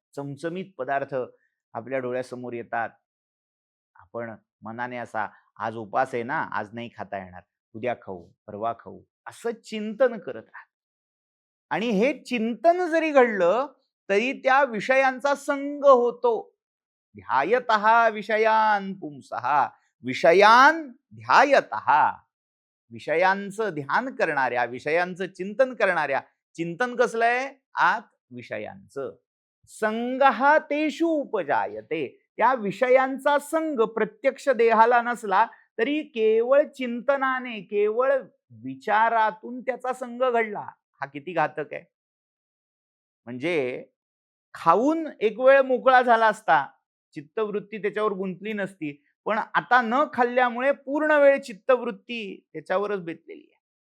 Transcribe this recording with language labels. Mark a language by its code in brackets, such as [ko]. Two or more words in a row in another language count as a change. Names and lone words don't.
[mr] चमचमीत पदार्थ आपल्या डोळ्यासमोर येतात. आपण मनाने असा आज उपास आहे ना, आज नाही खाता येणार, उद्या खाऊ, परवा खाऊ, असं चिंतन करत राहत. आणि हे चिंतन जरी घडलं तरी त्या विषयांचा संग होतो. [sa] ध्यायतः विषयान पुंसः, विषयान ध्यायतः, [mr] विषयांचं ध्यान करणाऱ्या, विषयांचं चिंतन करणाऱ्या, चिंतन कसलंय आत विषयांचं, [sa] संगः तेषु उपजायते, [mr] त्या विषयांचा संग प्रत्यक्ष देहाला नसला तरी केवळ चिंतनाने, केवळ विचारातून त्याचा संग घडला. हा किती घातक आहे. म्हणजे खाऊन एक वेळ मोकळा झाला असता, चित्तवृत्ती त्याच्यावर गुंतली नसती, पण आता न खाल्ल्यामुळे पूर्ण वेळ चित्तवृत्ती त्याच्यावरच बेतलेली आहे.